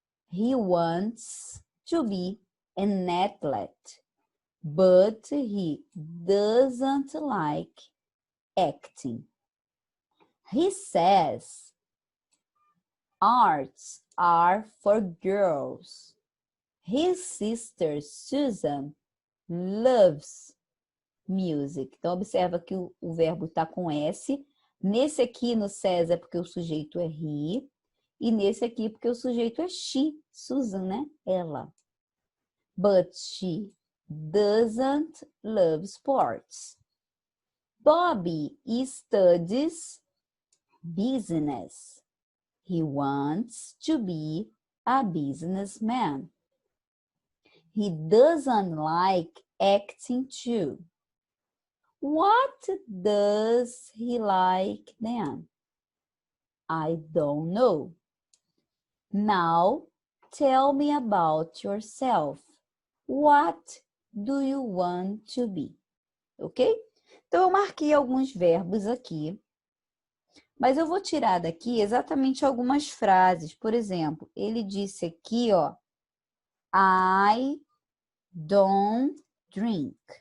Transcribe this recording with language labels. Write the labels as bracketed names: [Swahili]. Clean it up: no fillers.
[English] He wants to be an athlete, but he doesn't like acting. He says arts are for girls. His sister Susan loves music. [Portuguese] Então, observa que o verbo está com S. Nesse aqui, no says, é porque o sujeito é he. E nesse aqui, porque o sujeito é she, Susan, né? Ela. [English] But she doesn't love sports. Bobby studies business. He wants to be a businessman. He doesn't like acting too. What does he like then? I don't know. Now, tell me about yourself. What do you want to be? Ok? [Portuguese] Então, eu marquei alguns verbos aqui, mas eu vou tirar daqui exatamente algumas frases. Por exemplo, ele disse aqui, ó, [English] I don't drink.